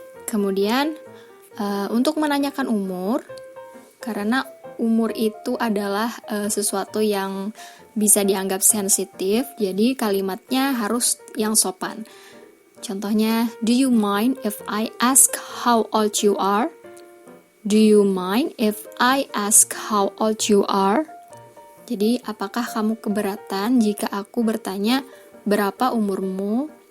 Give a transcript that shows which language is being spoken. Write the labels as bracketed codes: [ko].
[id] Kemudian untuk menanyakan umur, karena umur itu adalah sesuatu yang bisa dianggap sensitif, jadi kalimatnya harus yang sopan. Contohnya, [en] do you mind if I ask how old you are? Do you mind if I ask how old you are? [id] Jadi, apakah kamu keberatan jika aku bertanya berapa umurmu?